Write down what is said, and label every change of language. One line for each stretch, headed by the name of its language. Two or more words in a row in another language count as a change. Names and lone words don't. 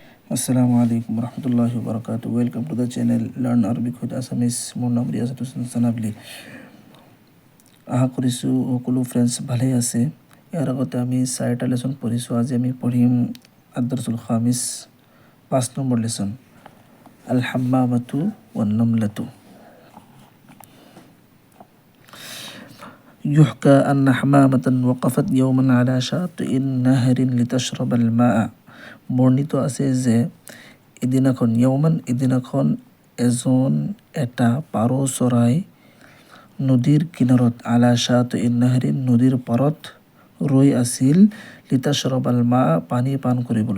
Arabic: السلام عليكم ورحمة الله وبركاته.
English: Welcome to the channel Learn Arabic with Assamese.
Assamese: মোৰ নাম ৰিয়াজত হোসেন চানাবলি। আশা কৰিছোঁ সকলো ফ্ৰেণ্ডছ ভালেই আছে। ইয়াৰ আগতে আমি 4টা লেচন পঢ়িছোঁ। আজি আমি পঢ়িম
Arabic: الدرس الخامس
Assamese: 5 নম্বৰ লেচন
Arabic: الحمامة والنملة. يحكى أن حمامة وقفت يوما على شاطئ نهر لتشرب الماء।
Assamese: বর্ণিত আছে যে এদিনাখন এটা পাৰ চৰাই নদীৰ কিনাৰত
Arabic: على شاطئ نهر
Assamese: নদীৰ পাৰত ৰৈ আছিল
Arabic: لتشرب الماء
Assamese: পানী পান কৰিবলৈ।